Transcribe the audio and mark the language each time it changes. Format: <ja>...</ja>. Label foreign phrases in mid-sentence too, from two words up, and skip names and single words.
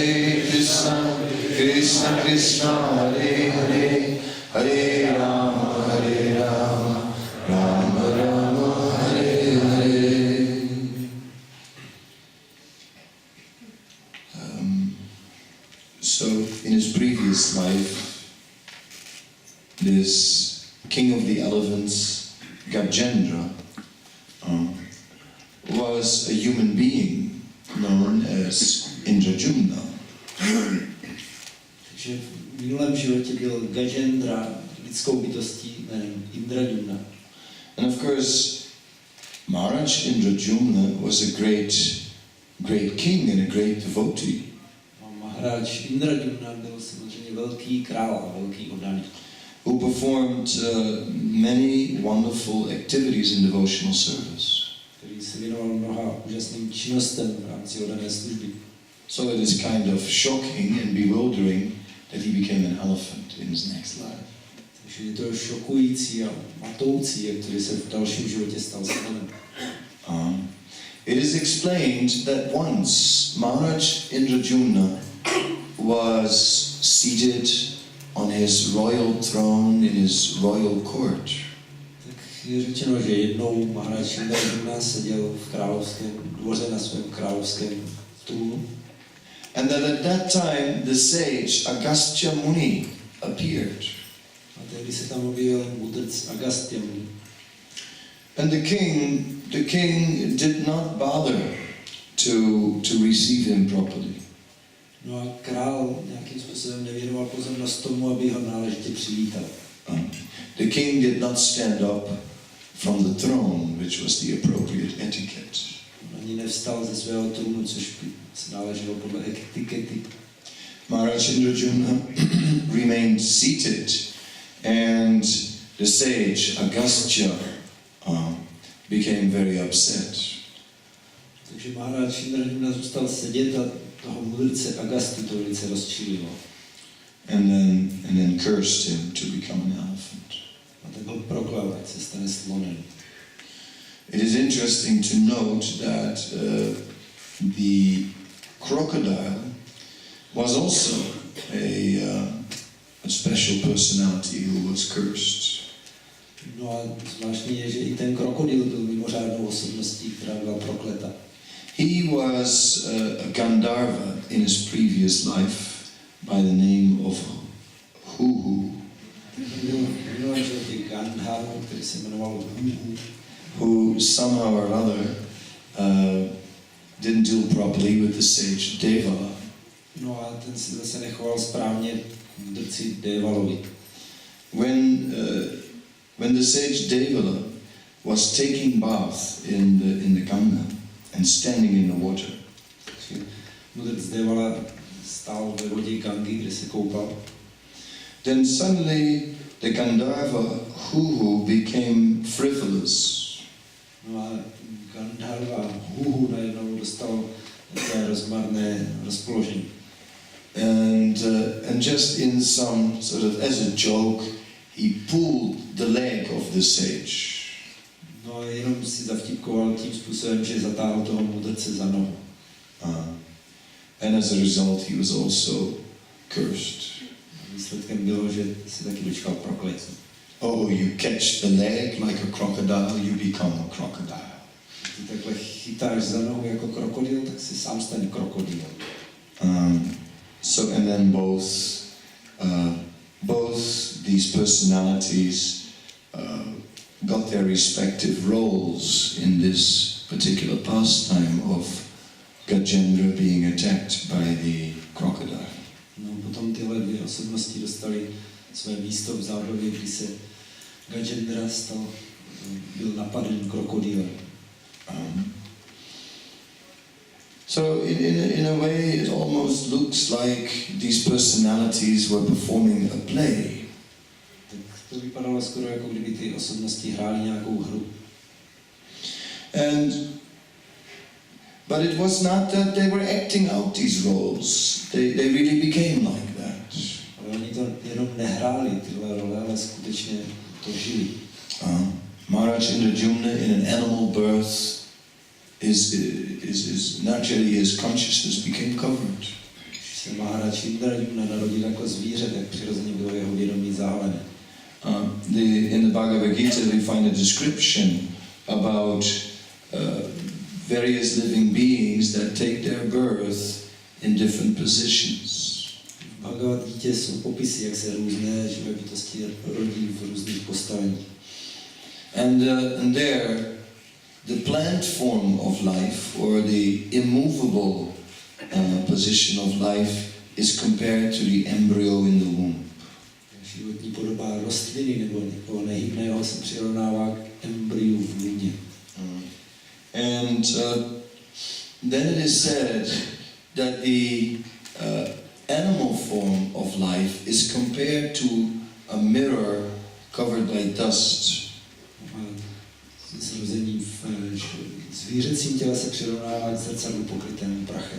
<sa>Krishna Krishna Hare Hare Hare Rama Rama Rama Hare Hare.</sa> <en>So in his previous life, this king of the elephants, Gajendra, was a human being known as Indrajumna.</en> <cs>Takže v minulém životě byl Gajendra lidskou bytostí jménem Indrajumna.</cs> <en>And of course, Maharaj Indrajumna was a great king and a great devotee.</en> <cs>Mahráč Indradyumna byl samozřejmě velký král a velký oddaný.</cs> <en>who performed many wonderful activities in devotional service.</en> <cs>Který se věnoval mnoha úžasným činnostem v rámci oddané služby.</cs> <en>So it is kind of shocking and bewildering that he became an elephant in his next life.</en> <cs>Takže je to šokující a matoucí, jak který se v dalším životě stal slanem.</cs> <en>It is explained that once Maharaj Indradyumna was seated on his royal throne in his royal court.</en> <cs>Tak je řečeno, že jednou Maharaj Indradyumna seděl v královském dvoře na svém královském trůnu.</cs> <en>And that at that time the sage Agastya Muni appeared.</en> <cs>A tehdy se tam objevil mudrc Agastya Muni.</cs> <en>And the king did not bother to receive him properly.</en> <cs>No a král nějakým způsobem nevěnoval pozornost tomu, aby ho náležitě přivítal.</cs> <en>The king did not stand up from the throne, which was the appropriate etiquette.</en> <cs>Ani nevstal ze svého trůnu, což by se náleželo podle etikety.</cs> <en>Maharaj Indradyumna remained seated, and the sage Agastya became very upset.</en> <cs>Takže Maharaj Indradyumna zůstal sedět a toho mudrce Agastu to velice rozčililo.</cs> <en>And then cursed him to become an elephant.</en> <cs>A tak ho proklal, ať se stane slonem.</cs> <en>It is interesting to note that the crocodile was also a special personality who was cursed.</en> <cs>No a zvláštní je, že i ten krokodil byl mimořádnou osobností, která byla prokleta.</cs> <en>He was a Gandharva in his previous life by the name of Huhu,</en> <cs>který se jmenoval Huhu,</cs> <en>who somehow or other didn't deal properly with the sage Devala.</en> <cs>No a ten se zase nechoval správně mudrci Devalovi.</cs> <en>When the sage Devala was taking bath in the Ganga and standing in the water,</en> <cs>Mudrc Devala stál ve vodě Gangy, kde se koupal.</cs> <en>then suddenly the Gandharva Huhu became frivolous.</en> <cs>No a Gandharva Huhu najednou dostal takové rozmarné rozpoložení.</cs> <en>And just in some sort of as a joke, he pulled the leg of the sage.</en> <cs>No a jenom si zavtipkoval tím způsobem, že zatáhl toho mudrce za nohu.</cs> <en>And as a result, he was also cursed.</en> <cs>Výsledkem bylo, že se taky dočkal prokletí.</cs> <en>Oh, you catch the leg like a crocodile, you become a crocodile.</en> <cs>Ty takhle chytáš za nohu jako krokodil, tak si sám staň krokodil.</cs> <en>So and then both these personalities got their respective roles in this particular pastime of Gajendra being attacked by the crocodile.</en> <cs>No, potom tyhle dvě osobnosti dostali své místo v zábavě, kdy se Gajendra byl napaden krokodýlem.</cs> <en>So in a way it almost looks like these personalities were performing a play.</en> <cs>Tak to vypadalo skoro jako kdyby ty osobnosti hrály nějakou hru.</cs> <en>But it was not that they were acting out these roles. They really became like that.</en> <cs>Ale oni to jenom nehráli tyhle role, ale skutečně to žili.</cs> <en>Maharaj Indradyumna in an animal birth is naturally his consciousness became covered.</en> <cs>Když se Maharaj Indradyumna narodil jako zvíře, tak přirozeně bylo jeho vědomí zahalené.</cs> <en>In the Bhagavad Gita we find a description about various living beings that take their birth in different positions.</en> <cs>V Bhagavad Gita jsou popisy, jak se různé živé bytosti rodí v různých postaveních.</cs> <en>And there, the plant form of life, or the immovable position of life, is compared to the embryo in the womb.</en> <cs>Životní podoba rostliny nebo nehybného se přirovnává k embryu v lůně.</cs> <en>And then it is said that animal form of life is compared to a mirror covered by dust.</en> <cs>Zrození v zvířecím těle se přirovnává k zrcadlu pokrytému prachem.</cs>